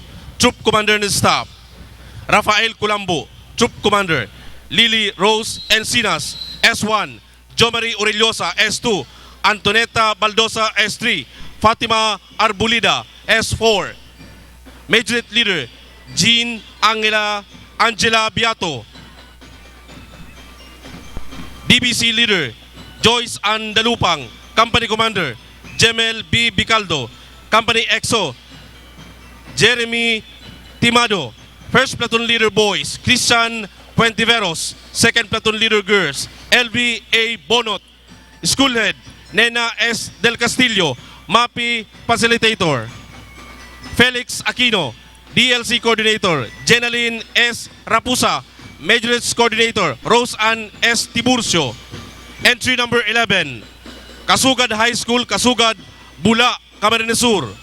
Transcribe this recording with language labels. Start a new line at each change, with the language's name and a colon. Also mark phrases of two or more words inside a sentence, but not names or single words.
English: Troop Commander and Staff, Rafael Culambo. Troop Commander, Lily Rose Encinas, S1. Jomari Orellosa, S2. Antoneta Baldosa, S3. Fatima Arbulida, S4. Major Leader, Jean Angela Biato. DBC Leader, Joyce Andalupang. Company Commander, Jemel B. Bicaldo. Company XO, Jeremy Timado. First Platoon Leader Boys, Christian Puentiveros. Second Platoon Leader Girls, LB A. Bonot. School Head, Nena S. Del Castillo. MAPI Facilitator, Felix Aquino. DLC Coordinator, Jenaline S. Rapusa. Majority Coordinator, Rose Ann S. Tiburcio. Entry number 11, Kasugad High School, Kasugad Bula, Camarines Sur.